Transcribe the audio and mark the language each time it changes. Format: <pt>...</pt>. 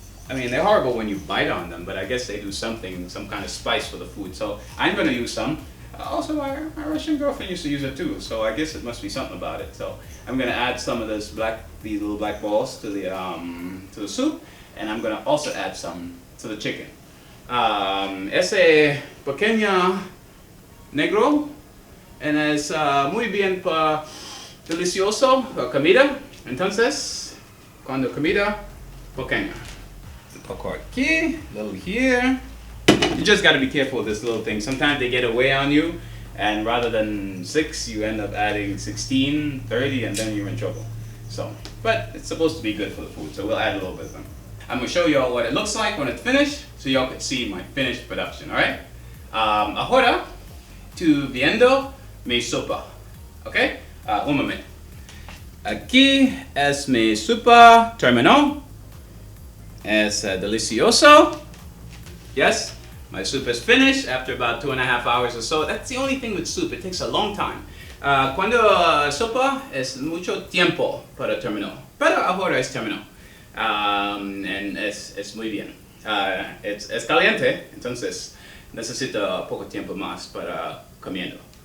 <en>I mean, they're horrible when you bite on them, but I guess they do something, some kind of spice for the food. So I'm going to use some. Also, my Russian girlfriend used to use it too, so I guess it must be something about it. So I'm going to add some of these little black balls to the soup, and I'm going to also add some to the chicken.</en> <es>Ese pequeño negro, and es muy bien delicioso comida. Entonces, cuando comida pequeña. Poco aquí,</es> <en>little here. You just got to be careful with this little thing. Sometimes they get away on you, and rather than 6, you end up adding 16, 30, and then you're in trouble. So, but it's supposed to be good for the food, so we'll add a little bit of them. I'm going to show you all what it looks like when it's finished, so y'all can see my finished production, alright?</en> <es>Ahora, tu viendo mi sopa. Okay? Un momento. Aquí es mi sopa terminó. Es delicioso.</es> <en>Yes, my soup is finished after about 2.5 hours or so. That's the only thing with soup, it takes a long time.</en> <es>Cuando sopa es mucho tiempo para terminar. Pero ahora es terminó. And es muy bien. Es caliente, entonces necesita poco tiempo más para comiendo.</es>